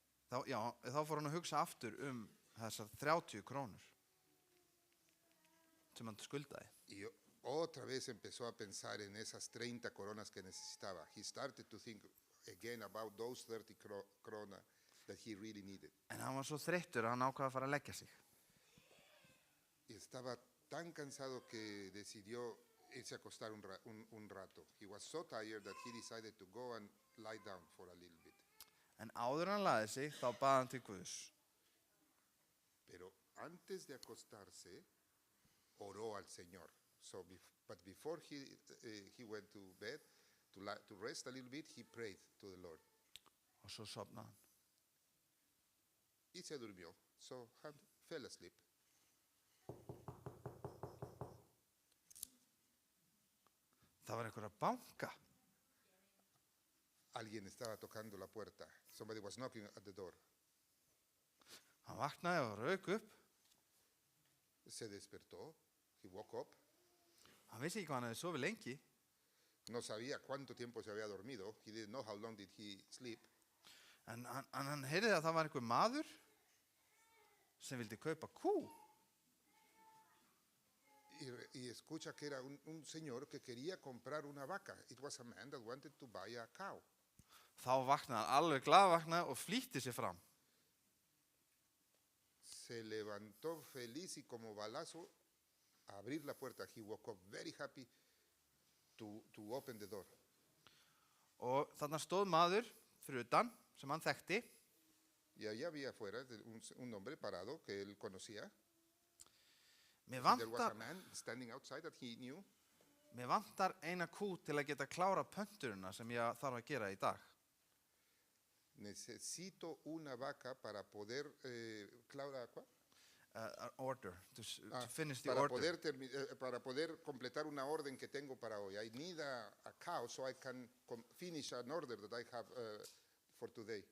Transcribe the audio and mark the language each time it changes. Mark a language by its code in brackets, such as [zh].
[is] Þá fór hann að hugsa aftur þessar 30 krónur sem hann skuldaði. [es] Y otra vez empezó a pensar en esas 30 coronas que necesitaba. [en] He started to think again about those 30 krona that he really needed. [is] En hann var svo þreyttur að hann ákvað að fara að leggja sig. [es] Y estaba tan cansado que decidió irse a acostar un rato. [en] He was so tired that he decided to go and lie down for a little bit. [is] En áður hann lagði sig, þá bað hann til Guðs. [es] Pero antes de acostarse, oró al Señor. [en] But before he went to bed, to rest a little bit, he prayed to the Lord. [is] Og svo sofnaði hann. [es] Y se durmió, [en] so he fell asleep. [is] Það var einhver að banka. [es] Alguien estaba tocando la puerta. [en] Somebody was knocking at the door. [is] Hann vaknaði og rauk upp. [es] Se despertó. [en] He woke up. [is] Hann vissi ekki hvað hann hefði sofið lengi. [es] No sabía cuánto tiempo se había dormido. [en] He didn't know how long did he sleep. [is] En hann heyrði að það var einhver maður. sem vildi kaupa kú. [es] Y escucha que era un señor que quería comprar una vaca. [en] It was a man that wanted to buy a cow. [is] Þá vaknaði hann alveg glaðvaknaði og flýtti sér fram. [es] Se levantó feliz y como balazo a abrir la puerta. [en] He woke up very happy to open the door. [is] Og þarna stóð maður fyrir utan sem hann þekkti. [es] Y allá había afuera un hombre parado que él conocía. [is] Mér [en] There was a [is] vantar, [en] man standing outside that he knew. [is] mér vantar eina kú til að geta klára pönturina sem ég þarf að gera í dag. [es] Necesito una vaca para poder, Claudia, ¿cuál? [en] Order, to finish the [es] para [en] order. [es] para poder completar una orden que tengo para hoy. [en] I need a cow so I can finish an order that I have for today.